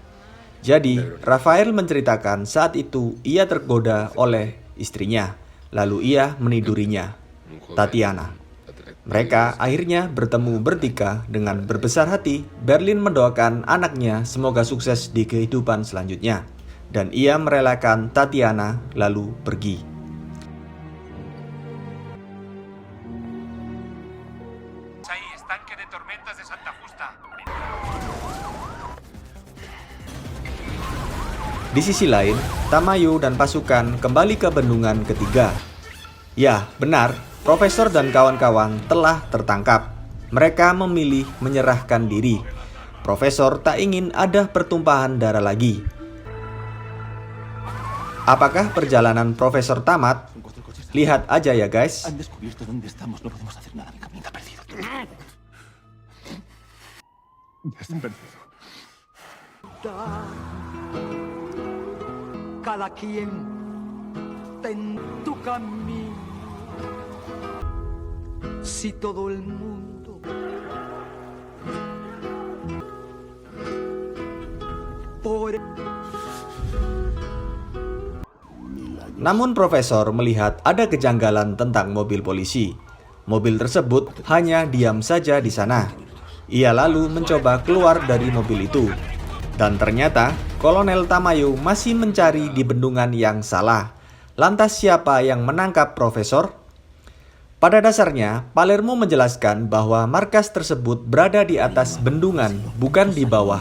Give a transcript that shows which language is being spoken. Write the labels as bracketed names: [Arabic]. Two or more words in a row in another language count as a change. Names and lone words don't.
[Indonesian] Jadi, Rafael menceritakan saat itu ia tergoda oleh istrinya. Lalu ia menidurinya, Tatiana. Mereka akhirnya bertemu bertiga dengan berbesar hati. Berlin mendoakan anaknya semoga sukses di kehidupan selanjutnya. Dan ia merelakan Tatiana lalu pergi. [Spanish] Estanque de tormentas de Santa Justa. [Indonesian] Di sisi lain, Tamayo dan pasukan kembali ke bendungan ketiga. Ya, benar, Profesor dan kawan-kawan telah tertangkap. Mereka memilih menyerahkan diri. Profesor tak ingin ada pertumpahan darah lagi. Apakah perjalanan Profesor tamat? Lihat aja ya guys. [Spanish] Cada quien ten tu camino. Si todo el mundo por [Indonesian] Namun profesor melihat ada kejanggalan tentang mobil polisi. Mobil tersebut hanya diam saja di sana. Ia lalu mencoba keluar dari mobil itu. Dan ternyata Kolonel Tamayo masih mencari di bendungan yang salah. Lantas siapa yang menangkap profesor? Pada dasarnya, Palermo menjelaskan bahwa markas tersebut berada di atas bendungan, bukan di bawah.